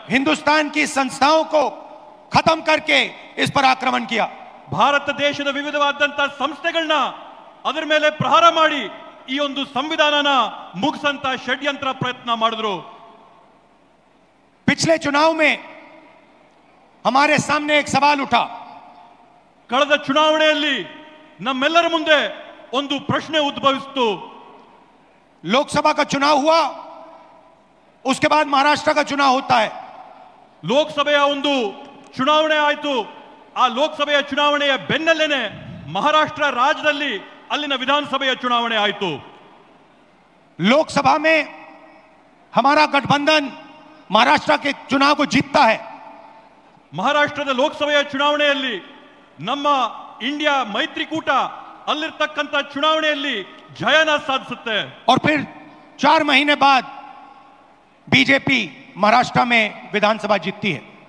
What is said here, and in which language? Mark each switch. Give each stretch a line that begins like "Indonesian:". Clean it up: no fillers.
Hindi: हिंदुस्तान की संस्थाओं को खत्म करके इस पर आक्रमण किया.
Kannada: ಭಾರತ ದೇಶದ ವಿವಿಧವಾದಂತಹ ಸಂಸ್ಥೆಗಳನ್ನ ಅದರ ಮೇಲೆ ಪ್ರಹಾರ ಮಾಡಿ ಈ ಒಂದು ಸಂವಿಧಾನನ ಮುಗಿಸಂತ ಷಡ್ಯಂತ್ರ ಪ್ರಯತ್ನ ಮಾಡಿದ್ರು.
Hindi: पिछले चुनाव में हमारे सामने एक सवाल उठा।
Kannada: ಕಳೆದ ಚುನಾವಣೆಯಲ್ಲಿ ನಮ್ಮೆಲ್ಲರ ಮುಂದೆ ಒಂದು ಪ್ರಶ್ನೆ ಉದ್ಭವಿಸಿತು.
Hindi: लोकसभा का चुनाव हुआ, उसके बाद महाराष्ट्र का चुनाव होता है।
Kannada: ಲೋಕಸಭೆಯ ಒಂದು ಚುನಾವಣೆ ಆಯಿತು. ಆ ಲೋಕಸಭೆಯ ಚುನಾವಣೆಯ ಬೆನ್ನಲ್ಲೇನೆ ಮಹಾರಾಷ್ಟ್ರ ರಾಜ್ಯದಲ್ಲಿ ಅಲ್ಲಿನ ವಿಧಾನಸಭೆಯ ಚುನಾವಣೆ ಆಯಿತು.
Hindi: लोकसभा में हमारा गठबंधन महाराष्ट्र के चुनाव को जीतता है।
Kannada: ಮಹಾರಾಷ್ಟ್ರದ ಲೋಕಸಭೆಯ ಚುನಾವಣೆಯಲ್ಲಿ ನಮ್ಮ ಇಂಡಿಯಾ ಮೈತ್ರಿಕೂಟ ಅಲ್ಲಿರ್ತಕ್ಕಂಥ ಚುನಾವಣೆಯಲ್ಲಿ ಜಯನ ಸಾಧಿಸುತ್ತೆ.
Hindi: और फिर 4 महीने बाद बीजेपी महाराष्ट्र में विधानसभा जीतती है।